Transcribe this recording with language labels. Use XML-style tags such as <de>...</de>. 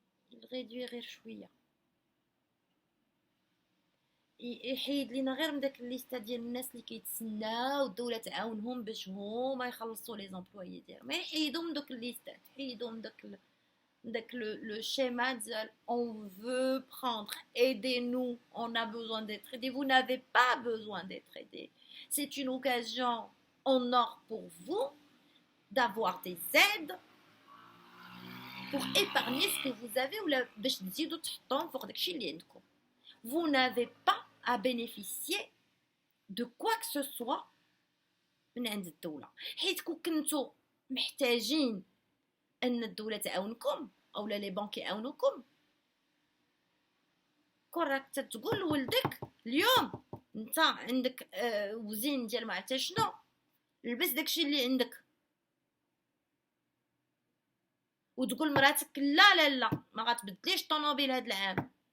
<ar>يغيدوي غير شويه، يحيد لينا غير من داك الليسته ديال الناس اللي كيتسناو الدوله تعاونهم باش هما يخلصوا لي زومبلويي ديالهم. ما يحيدوا من دوك الليستات، يحيدوا من داك le schéma ديال</ar> <fr>on veut prendre, aidez-nous, on a besoin d'être aidés. Vous n'avez pas besoin d'être aidés, c'est une occasion en or pour vous d'avoir des aides pour épargner ce que vous avez</fr> <ar>ولا باش تزيدوا تحطوهم فوق داكشي اللي عندكم.</ar> <fr>Vous n'avez pas à bénéficier de quoi que ce soit</fr> <ar>من عند الدولة، حيت كنتو محتاجين ان الدوله تعاونكم او لي بانك يعاونوكم. كون راك تقول لولدك اليوم انت عندك وزين ديال ما عرفتش شنو، لبس داكشي اللي عندك، وتقول مراتك لا لا لا ما غتبدليش الطوموبيل هذا العام.</ar>